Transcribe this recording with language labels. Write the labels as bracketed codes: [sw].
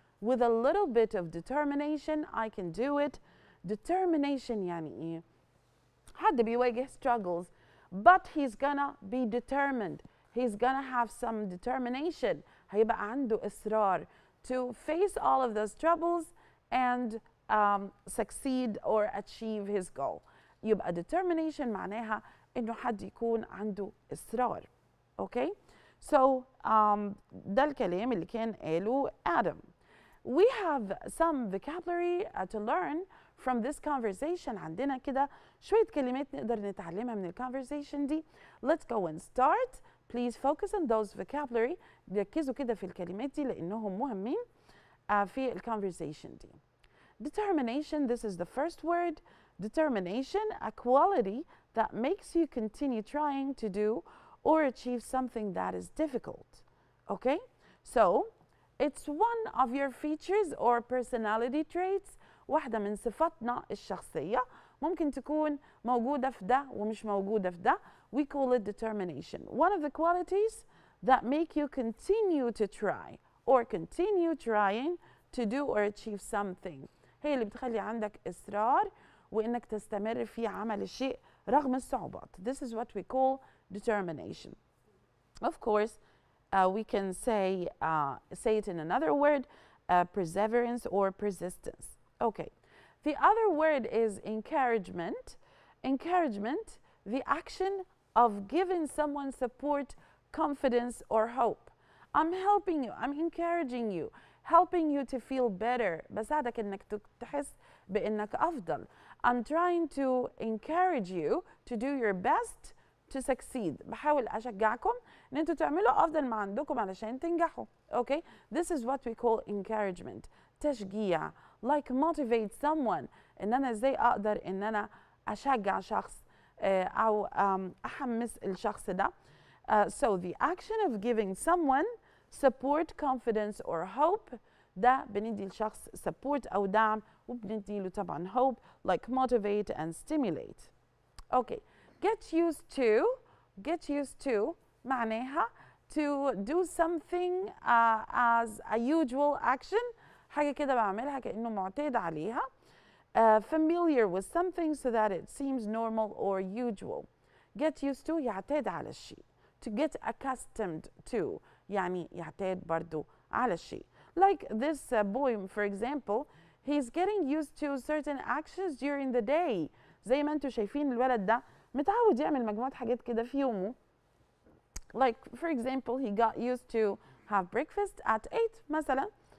[en] With a little bit of determination, I can do it. Determination [ar] يعني إيه؟ حد بيواجه [en] struggles, but he's gonna be determined. He's gonna have some determination. [ar] هيبقى عنده إصرار [en] to face all of those troubles and succeed or achieve his goal. [ar] يبقى determination معناها إنه حد يكون عنده إصرار. [en] Okay? [ar] So ده الكلام اللي كان قاله Adam. [en] We have some vocabulary to learn from this conversation. [ar] عندنا كده شوية كلمات نقدر نتعلمها من الconversation دي. [en] Let's go and start. Please focus on those vocabulary. [ar] ركزوا كده في الكلمات دي لأنهم مهمين في الconversation دي. [en] Determination, this is the first word. Determination, a quality that makes you continue trying to do or achieve something that is difficult. Okay? So, it's one of your features or personality traits. [ar] واحدة من صفاتنا الشخصية ممكن تكون موجودة في ده ومش موجودة في ده. [en] We call it determination. One of the qualities that make you continue to try or continue trying to do or achieve something. [ar] هي اللي بتخلي عندك إصرار وإنك تستمر في عمل الشيء رغم الصعوبات. [en] This is what we call determination. Of course, we can say it in another word, perseverance or persistence. Okay. The other word is encouragement. Encouragement, the action of giving someone support, confidence, or hope. I'm helping you, I'm encouraging you, helping you to feel better. [ar] بساعدك إنك تحس بإنك أفضل. [en] I'm trying to encourage you to do your best to succeed. [ar] بحاول أشجعكم إن أنتوا تعملوا أفضل ما عندكم علشان تنجحوا. [en] Okay? This is what we call encouragement. تشجيع. Like motivate someone. [ar] إن أنا إزاي أقدر إن أنا أشجع شخص أو أحمس الشخص ده. [en] So the action of giving someone support, confidence or hope. [ar] ده بندي الشخص support أو دعم وبندي له طبعا [en] hope like motivate and stimulate. Okay. Get used to. Get used to معناها to do something as a usual action. [ar] حاجة كده بعملها كأنه معتاد عليها. [en] Familiar with something so that it seems normal or usual. Get used to [ar] يعتاد على الشيء. [en] To get accustomed to [ar] يعني يعتاد برضو على الشيء. [en] Like this boy, for example, he's getting used to certain actions during the day. [ar] زي ما انتوا شايفين الولد ده متعود يعمل مجموعة حاجات كده في يومه. [en] Like for example, he got used to have breakfast at 8 مثلا.